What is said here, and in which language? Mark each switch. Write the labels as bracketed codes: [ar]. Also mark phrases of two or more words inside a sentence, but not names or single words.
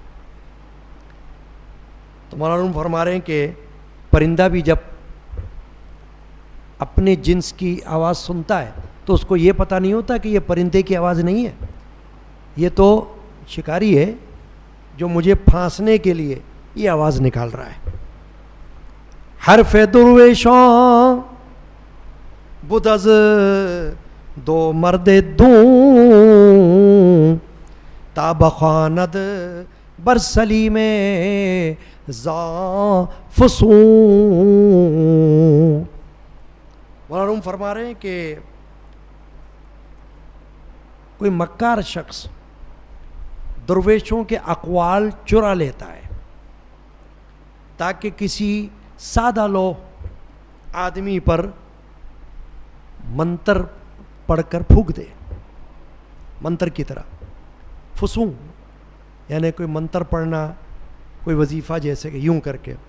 [ur] تو مولانا فرما رہے ہیں کہ پرندہ بھی جب اپنے جنس کی آواز سنتا ہے تو اس کو یہ پتہ نہیں ہوتا کہ یہ پرندے کی آواز نہیں ہے، یہ تو شکاری ہے جو مجھے پھانسنے کے لیے یہ آواز نکال رہا ہے. [fa] حرف درویشاں بود از دو مرد دون تا بخواند بر سلیم ذا فسون. [ur] مولانا روم فرما رہے ہیں کہ کوئی مکار شخص درویشوں کے اقوال چرا لیتا ہے تاکہ کسی سادہ لو آدمی پر منتر پڑھ کر پھونک دے، منتر کی طرح فسوں، یعنی کوئی منتر پڑھنا، کوئی وظیفہ جیسے کہ یوں کر کے.